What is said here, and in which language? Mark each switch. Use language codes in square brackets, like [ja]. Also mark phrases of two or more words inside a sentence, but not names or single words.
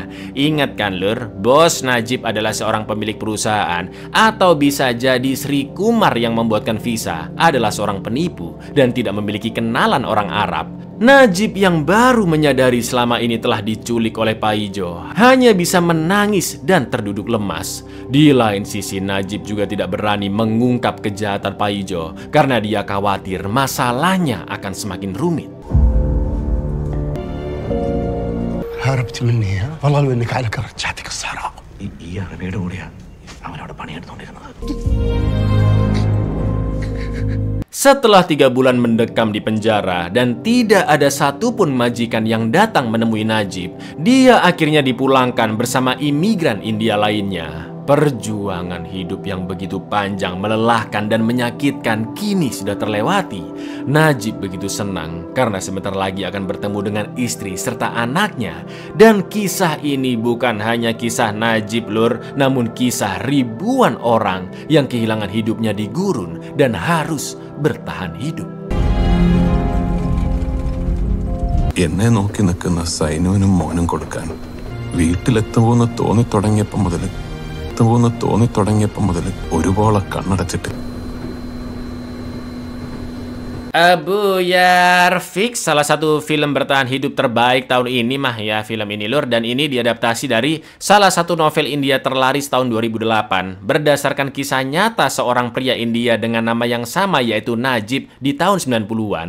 [id] Ingat kan, Lur, bos Najib adalah seorang pemilik perusahaan, atau bisa jadi Sri Kumar yang membuatkan visa adalah seorang penipu dan tidak memiliki kenalan orang Arab. Najib yang baru menyadari selama ini telah diculik oleh Paijo hanya bisa menangis dan terduduk lemas. Di lain sisi, Najib juga tidak berani mengungkap kejahatan Paijo karena dia khawatir masalahnya akan semakin rumit. [ar] هربت مني ها؟ والله لو انك عليك رجعتك الصحراء. [ml] ഈ അറബിയുടെ കൂടെയാ അവനവിടെ പണിയെടുത്തോണ്ടിരുന്നത്. [id] Setelah 3 bulan mendekam di penjara dan tidak ada satupun majikan yang datang menemui Najib, dia akhirnya dipulangkan bersama imigran India lainnya. Perjuangan hidup yang begitu panjang, melelahkan dan menyakitkan kini sudah terlewati. Najib begitu senang karena sebentar lagi akan bertemu dengan istri serta anaknya. Dan kisah ini bukan hanya kisah Najib lur, namun kisah ribuan orang yang kehilangan hidupnya di gurun dan harus bertahan hidup. [ml] എന്നെ നോക്കി നിൽക്കുന്ന സൈനുവിനും മോനും കൊടുക്കാൻ വീട്ടിലെത്തുമെന്ന് തോന്നിത്തുടങ്ങിയപ്പോൾ മുതൽ ഒരുപോലെ കണ്ണടച്ചിട്ട്. [id] Abu ya Fix, salah satu film bertahan hidup terbaik tahun ini mah ya film ini lur, dan ini diadaptasi dari salah satu novel India terlaris tahun 2008 berdasarkan kisah nyata seorang pria India dengan nama yang sama yaitu Najib di tahun 90-an.